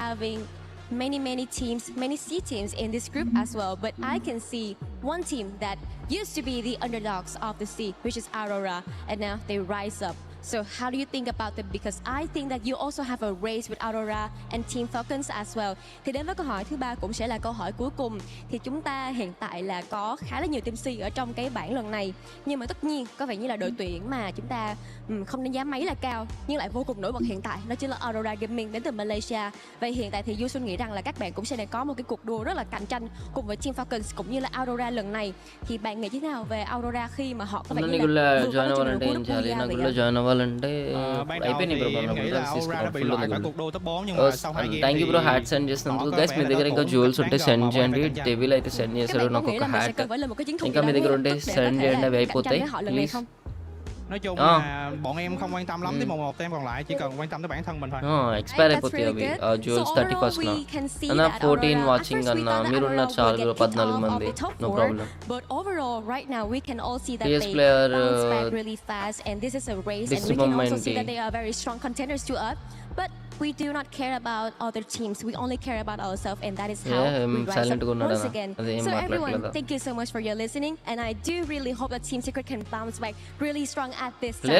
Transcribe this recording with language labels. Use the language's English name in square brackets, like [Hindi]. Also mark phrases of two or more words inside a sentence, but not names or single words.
[English] We are having many teams, many C teams in this group as well. But I can see one team that used to be the underdogs of the C, which is Aurora, and now they rise up. So how do you think about them? Because I think that you also have a race with Aurora and Team Falcons as well. [Vietnamese] Thì đến với câu hỏi thứ ba cũng sẽ là câu hỏi cuối cùng. Thì chúng ta hiện tại là có khá là nhiều team C ở trong cái bảng lần này. Nhưng mà tất nhiên có vẻ như là đội tuyển mà chúng ta không đánh giá mấy là cao nhưng lại vô cùng nổi bật hiện tại, đó chính là Aurora Gaming đến từ Malaysia. Vậy hiện tại thì Du Xuân nghĩ rằng là các bạn cũng sẽ đang có một cái cuộc đua rất là cạnh tranh cùng với Team Falcons cũng như là Aurora lần này. Thì bạn nghĩ thế nào về Aurora khi mà họ có vẻ như là vượt qua trận đấu của [English] Thank you bro, hats and just guys [Telugu] మీ దగ్గర ఇంకా jewels ఉంటే సెండ్ చేయండి. డెవిల్ అయితే సెండ్ చేశాడు నాకు ఒక hat. ఇంకా మీ దగ్గర ఉంటే సెండ్ చేయండి, అవి అయిపోతాయి ప్లీజ్. [Vietnamese] Nói chung là bọn em không quan tâm lắm tới một team còn lại, chỉ cần quan tâm tới bản thân mình thôi. [Telugu] Expire అయిపోతాయి అవి. Jewels 31st నా. అన్న 14 వాచింగ్ అన్న, మీరున్నారు చాలు 14 మంది. [English] No problem. But overall right now we can all see that PS they player, bounce back really fast and this is a race and we can also see that they are very strong contenders to us. But we do not care about other teams. We only care about ourselves, and that is how we rise up once again. So everyone, thank you so much for your listening, and I do really hope that Team Secret can bounce back really strong at this time.